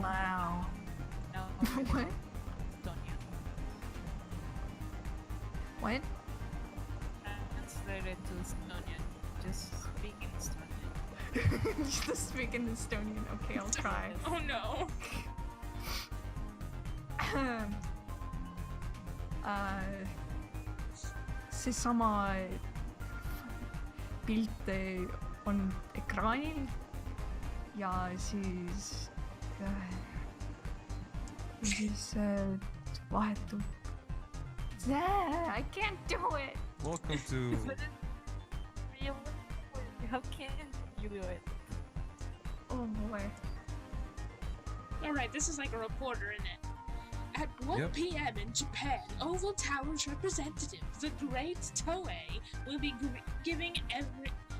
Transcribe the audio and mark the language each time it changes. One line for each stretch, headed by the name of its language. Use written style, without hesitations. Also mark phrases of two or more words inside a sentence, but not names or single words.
English: Wow. No, What? Estonian. What? Translated to Estonian. Just speak in Estonian. Just speak in Estonian. Okay, I'll try. Oh no.
Estonian: Seesama pilt on ekraanil ja siis vahetub.
English: I can't do it. Welcome to. Real? How can you do it? Oh boy. Alright, this is like a reporter, isn't it? At 1 Yep. p.m. in Japan, Oval Tower's representative, the Great Toei, will be giving everyone